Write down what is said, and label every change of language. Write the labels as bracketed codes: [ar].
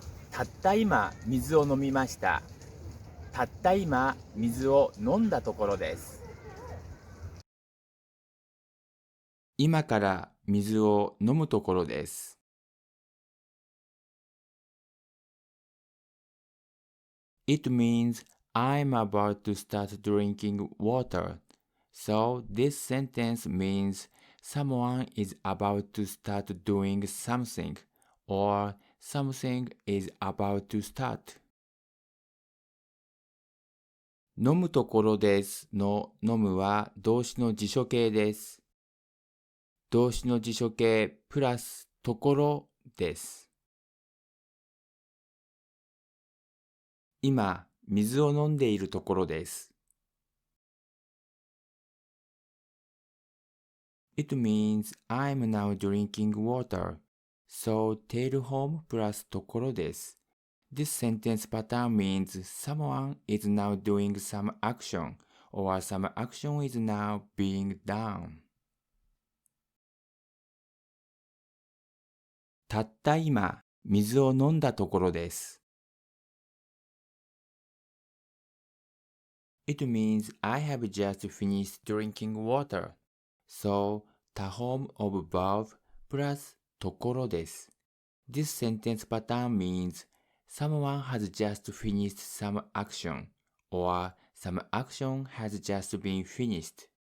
[ja] たった今、水を飲みました。たった今、水を飲んだところです。今から水を飲むところです。 [en] It means I'm about to start drinking water. So this sentence means someone is about to start doing something or something is about to start. [ja] 飲むところですの飲むは動詞の辞書形です。動詞の辞書形プラスところです。今、水を飲んでいるところです。 [en] It means I'm now drinking water. So take home [ja] プラスところです。 [en] This sentence pattern means someone is now doing some action or some action is now being done. [ja] たった今、水を飲んだところです。 [en] It means I have just finished drinking water. So, 他 form of verb [ja] プラスところです。 [en] This sentence pattern means someone has just finished some action or some action has just been finished.